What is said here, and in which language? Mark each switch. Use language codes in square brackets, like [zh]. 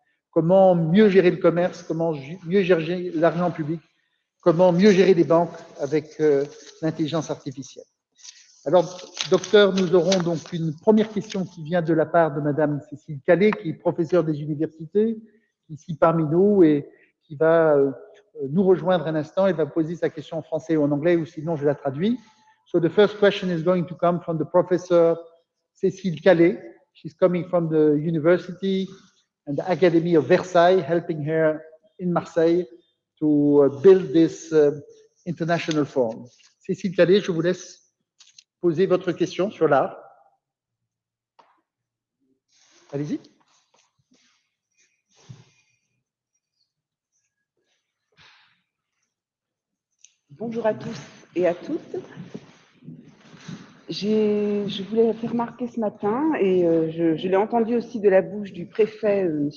[fr] Comment mieux gérer le commerce, comment mieux gérer l'argent public, comment mieux gérer les banques avec l'intelligence artificielle. Alors, docteur, nous aurons donc une première question qui vient de la part de Madame Cécile Calais, qui est professeure des universités, qui est ici parmi nous et qui va nous rejoindre un instant. Elle va poser sa question en français ou en anglais, ou sinon je la traduis. [en] So the first question is going to come from the professor Cécile Calais. She's coming from the university and the Academy of Versailles, helping her in Marseille to build this international forum. [fr] Cécile Calais, je vous laisse poser votre question sur l'art. Allez-y. Bonjour à tous et à toutes. Je voulais faire remarquer ce matin, et je l'ai entendu aussi de la bouche du préfet, M.